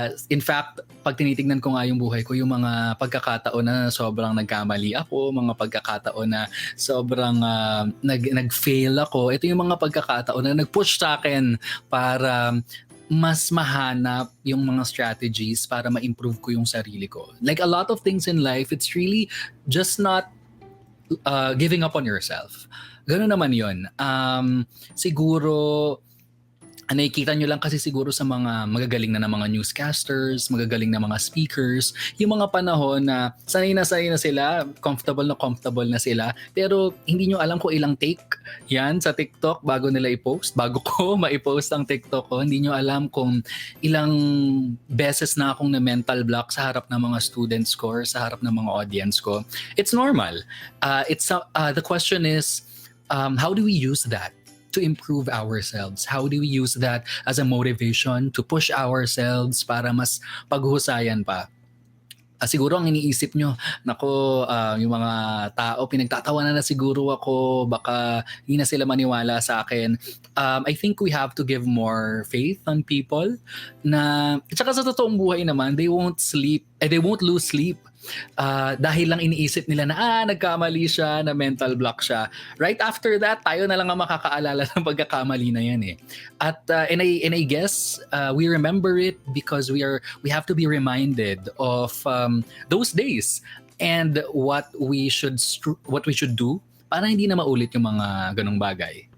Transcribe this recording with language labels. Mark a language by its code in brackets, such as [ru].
[tl] In fact, pag tinitignan ko nga yung buhay ko, yung mga pagkakataon na sobrang nagkamali ako, mga pagkakataon na sobrang nag-fail ako, ito yung mga pagkakataon na nag-push sa akin para mas mahanap yung mga strategies para ma-improve ko yung sarili ko. [en] Like a lot of things in life, it's really just not giving up on yourself. [tl] Gano'n naman yun. Siguro, nakikita nyo lang kasi siguro sa mga magagaling na mga newscasters, magagaling na mga speakers, yung mga panahon na sanay na sila, comfortable na sila, pero hindi nyo alam kung ilang take yan sa TikTok bago nila i-post. Bago ko ma-i-post ang TikTok ko, hindi nyo alam kung ilang beses na akong na mental block sa harap ng mga students ko or sa harap ng mga audience ko. [en] It's normal. The question is, how do we use that to improve ourselves? How do we use that as a motivation to push ourselves [tl] para mas paghusayan pa? Siguro ang iniisip nyo, yung mga tao, pinagtatawanan na siguro ako, baka hindi na sila maniwala sa akin. [en] I think we have to give more faith on people na, [tl] at saka sa totoong buhay naman, [en] they won't lose sleep. [tl] Dahil lang iniisip nila na nagkamali siya, na mental block siya. [en] Right after that, [tl] tayo na lang ang makakaalala ng pagkakamali na yan eh. [en] At and I guess we remember it because we have to be reminded of those days and what we should do [tl] para hindi na maulit yung mga ganong bagay.